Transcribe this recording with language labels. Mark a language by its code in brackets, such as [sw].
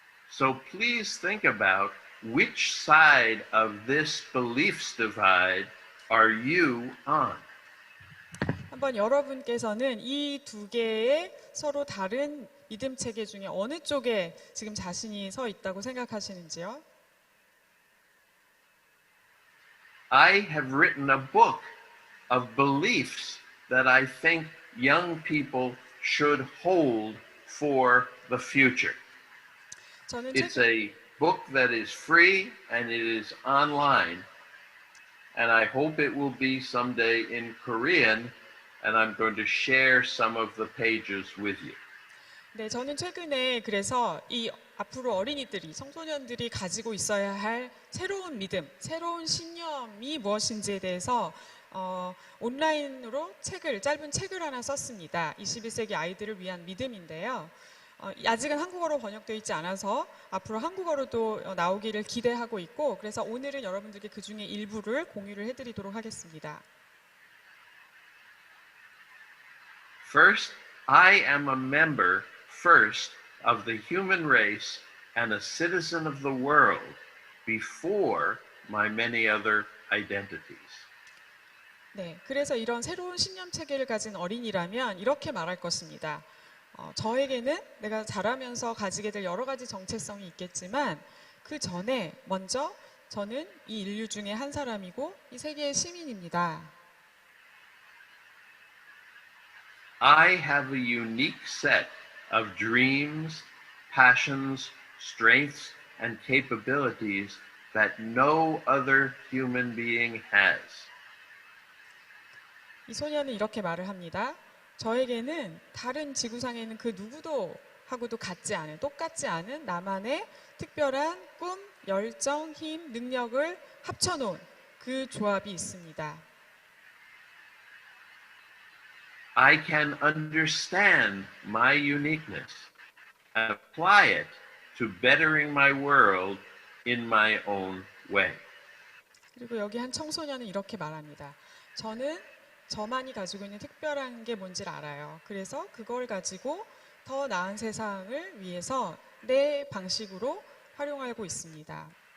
[en] So please think about which side of this beliefs divide are you on? [ko] 한번 여러분께서는 이 두 개의 서로 다른 믿음 체계 중에 어느 쪽에 지금 자신이 서 있다고 생각하시는지요? [en] I have written a book of beliefs that I think young people should hold for the future. It's a book that is free and it is online. And I hope it will be someday in Korean. And I'm going to share some of the pages with you. [ko] 네, 저는 최근에 그래서 이 앞으로 어린이들이, 청소년들이 가지고 있어야 할 새로운 믿음, 새로운 신념이 무엇인지에 대해서 온라인으로 짧은 책을 하나 썼습니다. 21세기 아이들을 위한 믿음인데요. 아직은 한국어로 번역되어 있지 않아서 앞으로 한국어로도 나오기를 기대하고 있고, 그래서 오늘은 여러분들께 그 중에 일부를 공유를 해드리도록 하겠습니다. [en] First, I am a member first of the human race and a citizen of the world before my many other identities. [ko] 네, 그래서 이런 새로운 신념 체계를 가진 어린이라면 이렇게 말할 것입니다. 저에게는 내가 자라면서 가지게 될 여러 가지 정체성이 있겠지만 그 전에 먼저 저는 이 인류 중에 한 사람이고 이 세계의 시민입니다. [en] I have a unique set of dreams, passions, strengths, and capabilities that no other human being has. [ko] 이 소년은 이렇게 말을 합니다. 저에게는 다른 지구상에 있는 그 누구도 하고도 같지 않은, 똑같지 않은 나만의 특별한 꿈, 열정, 힘, 능력을 합쳐놓은 그 조합이 있습니다. [en] I can understand my uniqueness and apply it to bettering my world in my own way. [ko] 그리고 여기 한 청소년은 이렇게 말합니다. 저는 저만이 가지고 있는 특별한 게 뭔지를 알아요. 그래서 그걸 가지고 더 나은 세상을 위해서 내 방식으로 활용하고 있습니다.